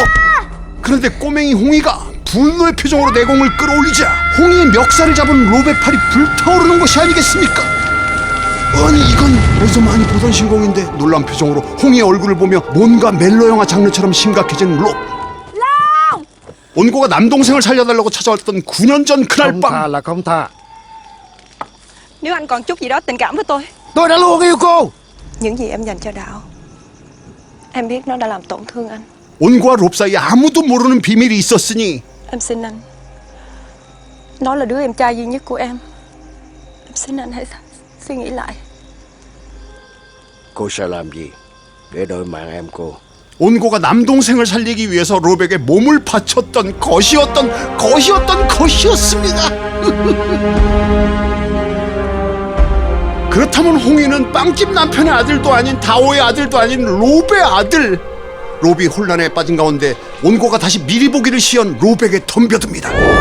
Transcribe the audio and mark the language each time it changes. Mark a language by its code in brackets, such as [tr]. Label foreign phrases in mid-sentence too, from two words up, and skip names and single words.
[ko] 그런데 꼬맹이 홍이가 분노의 표정으로 내공을 끌어올리자 홍이의 멱살을 잡은 롭의 팔이 불타오르는 것이 아니겠습니까? 아니, 이건 어디서 많이 보던 신공인데. 놀란 표정으로 홍이의 얼굴을 보며 뭔가 멜로 영화 장르처럼 심각해진 롭. 온고가 남동생을 살려달라고 찾아왔던 9년 전 그날 [vi] Không [ko] 밤. [vi] tha là không tha. Nếu anh còn chút gì đó tình cảm với tôi, Tôi đã luôn yêu cô. những gì em dành cho Đạo, em biết nó đã làm tổn thương anh. [ko] 온고와 롭 사이에 아무도 모르는 비밀이 있었으니 [vi] Em xin anh, nó là đứa em trai duy nhất của em. Em xin anh hãy suy nghĩ lại. Cô sẽ làm gì để đổi mạng em cô? [ko] 온고가 남동생을 살리기 위해서 롭에게 몸을 바쳤던 것이었습니다. 그렇다면 홍이는 빵집 남편의 아들도 아닌 다오의 아들도 아닌 롭의 아들, 롭이 혼란에 빠진 가운데 온고가 다시 미리 보기를 시연 롭에게 덤벼듭니다.